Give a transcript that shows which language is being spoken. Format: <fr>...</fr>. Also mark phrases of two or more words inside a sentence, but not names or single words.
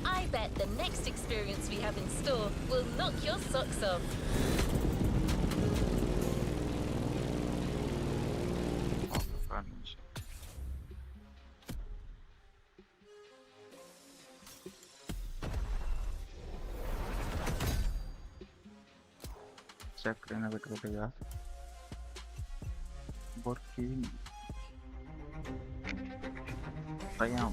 <en>bet the next experience we have in store will knock your socks off.</en> <te>ఒక నిమిషం. చక్రైనా పెట్టుకుంటా</te> <pt>porque ganhamos</pt>